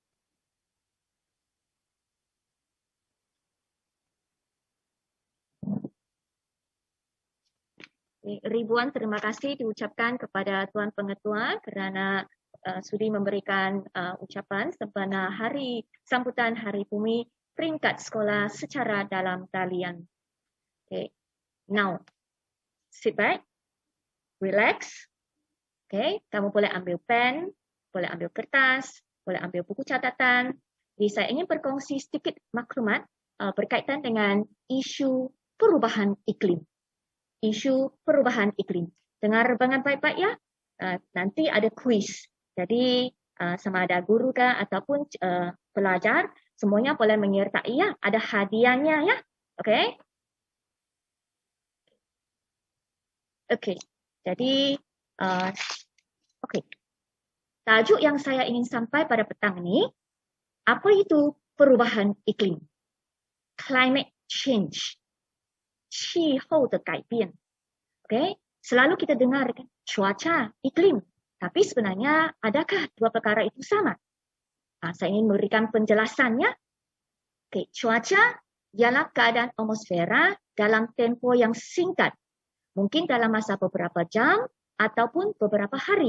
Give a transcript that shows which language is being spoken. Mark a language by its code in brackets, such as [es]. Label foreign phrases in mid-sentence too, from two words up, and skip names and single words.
[ms] Ribuan terima kasih diucapkan kepada Tuan Pengetua kerana sudi memberikan ucapan sempena sambutan Hari Bumi peringkat sekolah secara dalam talian. [en] Okay. Now, sit back, relax. [ms] Okay, kamu boleh ambil pen, boleh ambil kertas, boleh ambil buku catatan. Jadi saya ingin berkongsi sedikit maklumat berkaitan dengan isu perubahan iklim. Isu perubahan iklim. Dengar dengan baik-baik ya. Nanti ada kuis. Jadi sama ada guru kah ataupun pelajar, semuanya boleh menyertai ya. Ada hadiahnya ya. Okey. Okey. Jadi okey. Tajuk yang saya ingin sampai pada petang ini, apa itu perubahan iklim? [en] Climate change. [zh] 气候的改变. [ms] Okay? Selalu kita dengar kan, cuaca, iklim. Tapi sebenarnya adakah dua perkara itu sama? Saya ingin memberikan penjelasannya. Okay, cuaca ialah keadaan atmosfera dalam tempoh yang singkat. Mungkin dalam masa beberapa jam ataupun beberapa hari.